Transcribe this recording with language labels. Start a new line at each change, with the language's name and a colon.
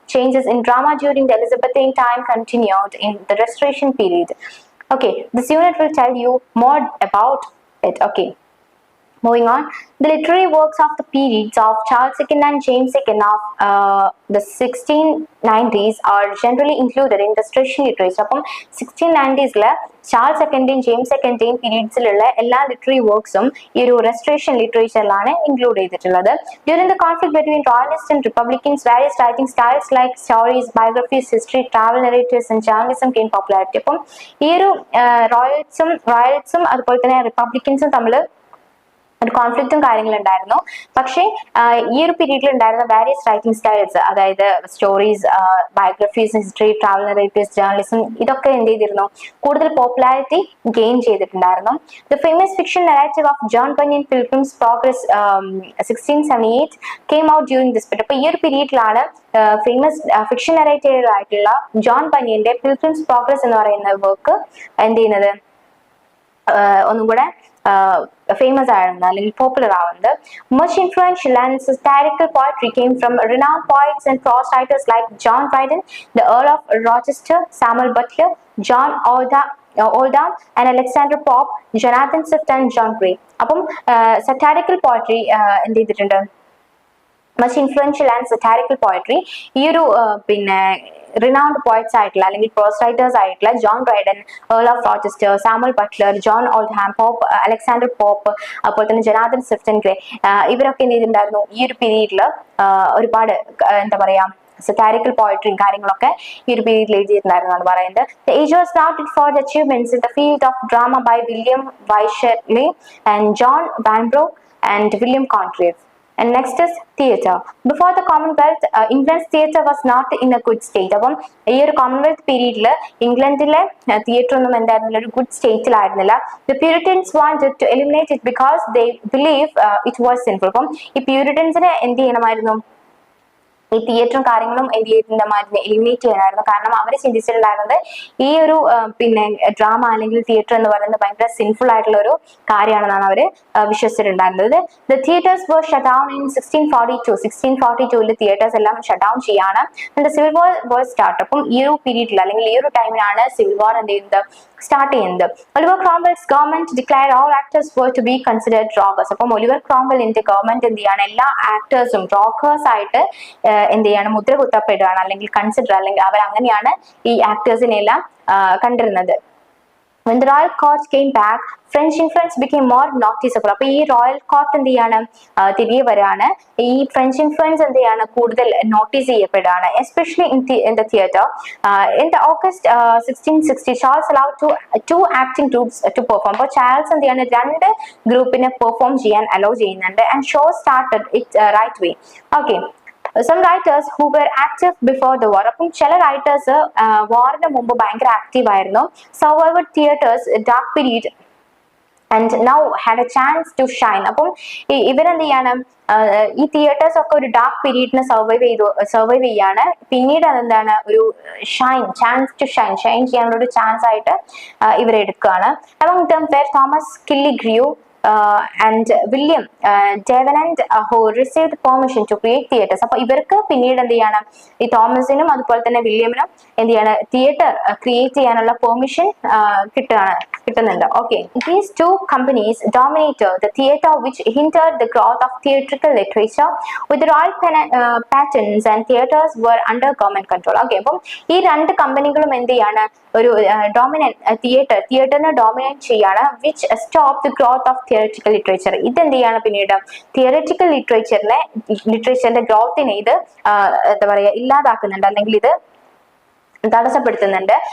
English: Changes in drama during the Elizabethan time continued in the Restoration period. Okay, this unit will tell you more about it. Okay. Moving on, the literary works of the periods of Charles II and James II of the 1690s are generally included in restoration literature.
Malayalam: അപ്പം 1690s Charles സെക്കൻഡേയും James സെക്കൻഡേയും പീരീഡ്സിലുള്ള എല്ലാ literary വർക്ക്സും ഈ ഒരു restoration ലിറ്ററേച്ചറിലാണ് include ചെയ്തിട്ടുള്ളത്.
English: During the conflict between royalists and republicans, various writing styles like stories, biographies, history, travel narratives and journalism gained popularity.
Malayalam: അപ്പം ഈ ഒരു റോയൽസും അതുപോലെ തന്നെ റിപ്പബ്ലിക്കൻസും തമ്മിൽ ഒരു കോൺഫ്ലിക്റ്റും കാര്യങ്ങളും ഉണ്ടായിരുന്നു. പക്ഷേ ഈ ഒരു പീരീഡിൽ ഉണ്ടായിരുന്ന വാരിയസ് റൈറ്റിംഗ് സ്റ്റൈൽസ്, അതായത് stories, biographies, history, travel narratives, journalism, ഇതൊക്കെ എന്ത് ചെയ്തിരുന്നു, കൂടുതൽ പോപ്പുലാരിറ്റി ഗെയിൻ ചെയ്തിട്ടുണ്ടായിരുന്നു.
English: The famous fiction narrative of John Bunyan Pilgrim's Progress 1678 came out during this period.
Malayalam: അപ്പൊ ഈ ഒരു പീരീഡിലാണ് ഫേമസ് ഫിക്ഷൻ നറേറ്റീവ് ആയിട്ടുള്ള ജോൺ ബനിയന്റെ പിൽഗ്രിംസ് പ്രോഗ്രസ് എന്ന് പറയുന്ന വർക്ക് എന്ത് ചെയ്യുന്നത് ഒന്നും കൂടെ famous ആവുന്നത് അല്ലെങ്കിൽ പോപ്പുലർ ആവുന്നത്.
English: Much influential and satirical poetry came from renowned poets and prose writers like John Dryden, the Earl of Rochester, Samuel Butler, John Oldham and Alexander Pope, Jonathan Swift and John Gray.
Malayalam: അപ്പം satirical poetry എന്ത് ചെയ്തിട്ടുണ്ട്,
English: much influential and satirical poetry
Malayalam: ഈ ഒരു പിന്നെ renowned poets ആയിട്ടുള്ള അല്ലെങ്കിൽ prose writers ആയിട്ടുള്ള John Dryden, ഏർൾ of Rochester, Samuel Buttler, John ഓൾഡ്ഹാം, pop, Alexander pop, അതുപോലെ തന്നെ ജൊനാഥൻ സ്വിഫ്റ്റ് ആൻഡ് ഗ്രേ, ഇവരൊക്കെ എന്ത് ചെയ്തിട്ടുണ്ടായിരുന്നു ഈ ഒരു പീരീഡിൽ ഒരുപാട് എന്താ പറയാ സറ്റാരിക്കൽ പോയട്രിയും കാര്യങ്ങളൊക്കെ ഈ ഒരു പീരീഡിൽ എഴുതിയിട്ടുണ്ടായിരുന്നു പറയുന്നത്.
English: The age was noted for the achievements in the field of drama by William Wycherley and John Vanbrugh and William Congreve. And next is theatre. Before the Commonwealth, England's theatre was not in a good state.
Malayalam: അപ്പം ഈ ഒരു Commonwealth പീരീഡിൽ ഇംഗ്ലണ്ടിലെ theatre ഒന്നും എന്തായിരുന്നില്ല, ഒരു good സ്റ്റേറ്റിലായിരുന്നില്ല.
English: The Puritans wanted to eliminate it because they believe it was sinful.
Malayalam: അപ്പം ഈ പ്യൂരിറ്റൻസിനെ എന്ത് ചെയ്യണമായിരുന്നു, ഈ തിയേറ്ററും കാര്യങ്ങളും എന്ത് ചെയ്തിട്ടുണ്ടായിരുന്നു, എലിമിനേറ്റ് ചെയ്യാനായിരുന്നു. കാരണം അവർ ചിന്തിച്ചിട്ടുണ്ടായിരുന്നത് ഈ ഒരു പിന്നെ ഡ്രാമ അല്ലെങ്കിൽ തിയേറ്റർ എന്ന് പറയുന്നത് ഭയങ്കര സിൻഫുൾ ആയിട്ടുള്ള ഒരു കാര്യമാണെന്നാണ് അവർ വിശ്വസിച്ചിട്ടുണ്ടായിരുന്നത്.
English: the theatres were shut down in 1642
Malayalam: theatres എല്ലാം ഷട്ട് ഡൗൺ ചെയ്യാണ്. സിവിൽ വാർ സ്റ്റാർട്ട്. അപ്പം ഈ ഒരു പീരീഡിൽ അല്ലെങ്കിൽ ഈ ഒരു ടൈമിലാണ് സിവിൽ വാർ എന്ത് ചെയ്യുന്നത്, സ്റ്റാർട്ട് ചെയ്യുന്നത്.
English: Oliver Cromwell's government declared all actors were to be considered rogues.
Malayalam: അപ്പം ഒലിവർ ക്രോംവെലിന്റെ ഗവൺമെന്റ് എന്ത് ചെയ്യാണ്, എല്ലാ ആക്ടേഴ്സും റോക്കേഴ്സ് ആയിട്ട് എന്ത് ചെയ്യാണ്, മുദ്ര കുത്തപ്പെടുകയാണ് അല്ലെങ്കിൽ കൺസിഡർ അല്ലെങ്കിൽ അവർ അങ്ങനെയാണ് ഈ ആക്ടേഴ്സിനെ എല്ലാം കണ്ടിരുന്നത്.
English: When the royal court came back, French influence became more noticeable.
Malayalam: അപ്പൊ ഈ റോയൽ കോർട്ട് എന്ത് ചെയ്യാണ്, തിരികെ വരാണ്. ഈ ഫ്രഞ്ച് ഇൻഫ്ലുവൻസ് എന്ത് ചെയ്യാണ്, കൂടുതൽ നോട്ടീസ് ചെയ്യപ്പെടുകയാണ്.
English: Especially in the theatre. In the August 1660, Charles allowed two acting groups to perform.
Malayalam: അപ്പോൾ ചാൾസ് എന്ത് ചെയ്യാണ്, രണ്ട് ഗ്രൂപ്പിനെ പെർഫോം ചെയ്യാൻ അലോ ചെയ്യുന്നുണ്ട്.
English: And show started it right way. Okay. Some writers who were active before the war.
Malayalam: അപ്പം ചില writers വാറിന് മുമ്പ് ഭയങ്കര ആക്റ്റീവ് ആയിരുന്നു.
English: Survived theatres dark period and now had a chance to shine.
Malayalam: അപ്പം ഇവരെന്ത് ചെയ്യാണ്, ഈ തിയേറ്റേഴ്സ് ഒക്കെ ഒരു ഡാർക്ക് പീരീഡിനെ സർവൈവ് ചെയ്യാണ്. പിന്നീട് അതെന്താണ്, ഒരു ചാൻസ് ടു ഷൈൻ ചെയ്യാനുള്ള ഒരു ചാൻസ് ആയിട്ട് ഇവരെടുക്കുകയാണ്.
English: Among them were Thomas Killigrew and William Davenant who received permission to create theatres.
Malayalam: അപ്പോൾ ഇവർക്ക് പിന്നീട് എന്ത് ചെയ്യാണ്, ഈ തോമസിനും അതുപോലെ തന്നെ വില്യമിനും എന്ത് ചെയ്യാണ്, തിയേറ്റർ ക്രിയേറ്റ് ചെയ്യാനുള്ള പെർമിഷൻ കിട്ടുന്നുണ്ട്.
English: Okay, these two companies dominated the theatre, which hindered the growth of theatrical literature. With the royal patents and theatres were under government control.
Malayalam: Okay, അപ്പം ഈ രണ്ട് കമ്പനികളും എന്ത് ചെയ്യാണ്, ഒരു ഡോമിനന്റ് തിയേറ്ററിനെ ഡോമിനേറ്റ് ചെയ്യാണ്.
English: Which stop the growth of theoretical literature.
Malayalam: ഇത് എന്ത് ചെയ്യാണ്, പിന്നീട് തിയററ്റിക്കൽ ലിറ്ററേച്ചറിന്റെ ഗ്രോത്തിനെ ഇത് എന്താ പറയുക ഇല്ലാതാക്കുന്നുണ്ട്, അല്ലെങ്കിൽ ഇത് തടസ്സപ്പെടുത്തുന്നുണ്ട്.